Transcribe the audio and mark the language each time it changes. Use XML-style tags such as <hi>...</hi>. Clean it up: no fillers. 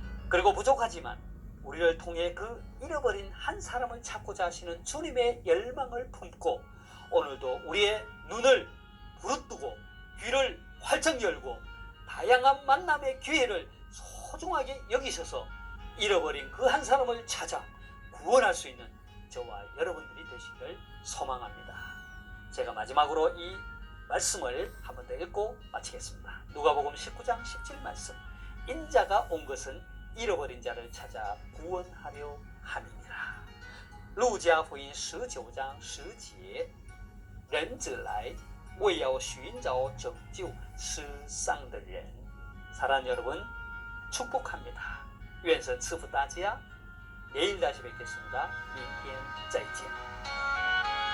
<ko>그리고 부족하지만 우리를 통해 그 잃어버린 한 사람을 찾고자 하시는 주님의 열망을 품고 오늘도 우리의 눈을 부릅뜨고 귀를 활짝 열고 다양한 만남의 기회를 소중하게 여기셔서 잃어버린 그 한 사람을 찾아 구원할 수 있는 저와 여러분들이 되시길 소망합니다. 제가 마지막으로 이 말씀을 한 번 더 읽고 마치겠습니다. 누가복음 19장 17 말씀. 인자가 온 것은 잃어버린 자를 찾아 구원하려 함이니라.</ko> <zh>路加福音19장 10节人子来为要寻找拯救失丧的人。</zh> <ko>사랑하는 여러분, 축복합니다.</ko> <zh>愿神赐福大家.</zh> <ko>내일 다시 뵙겠습니다.</ko> <zh>明天再见.</zh>